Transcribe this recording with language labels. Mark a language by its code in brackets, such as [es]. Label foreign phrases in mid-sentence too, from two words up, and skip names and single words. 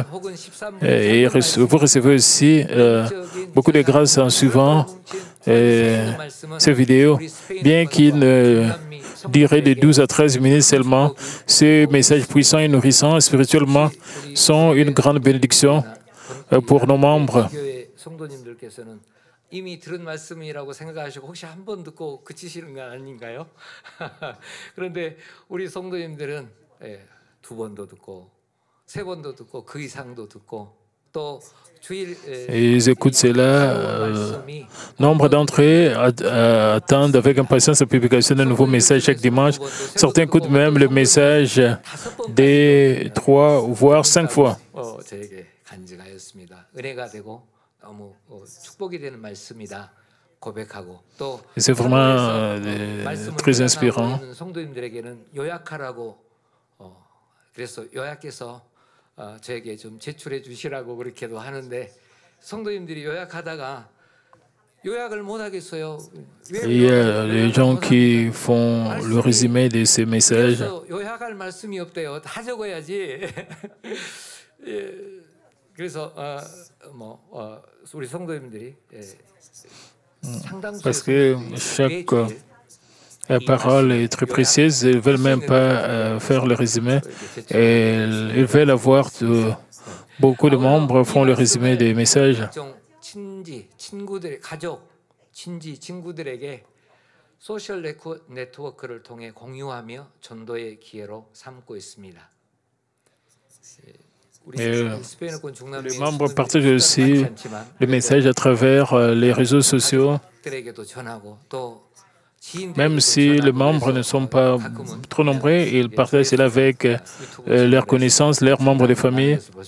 [fr] Et vous recevez aussi beaucoup de grâce en suivant ces vidéos. Bien qu'il ne dirait de 12 à 13 minutes seulement, ces messages puissants et nourrissants spirituellement sont une grande bénédiction pour nos membres. [ko] 이미 들은 말씀이라고 생각하시고 혹시 한 번 듣고 그치시는 건 아닌가요? 그런데 우리 성도님들은 2번도 듣고 3번도 듣고 그 이상도 듣고 또 [fr] Ils écoutent cela. Nombre d'entre eux attendent avec impatience la publication d'un nouveau message chaque dimanche. Certains écoutent même le message des 3 voire 5 fois. C'est vraiment très inspirant. [ko] 저에게 좀 제출해 주시라고 그렇게도 하는데 성도님들이 요약하다가 요약을 못 하겠어요. [fr] Il y a les gens qui font le résumé de ces messages. [ko] 요약할 말씀이 없대요. 다 적어야지. 그래서 우리 성도님들이 [fr] Parce que chaque parole est très précise, ils ne veulent même pas faire le résumé. Et ils veulent avoir beaucoup de membres font le résumé des messages. [ko] 소셜 네트워크를 통해 공유하며 전도의 기회로 삼고 있습니다. [fr] Les membres partagent aussi le message à travers les réseaux sociaux. Même si les membres ne sont pas trop nombreux, ils partagent cela avec leurs connaissances, leurs membres de famille.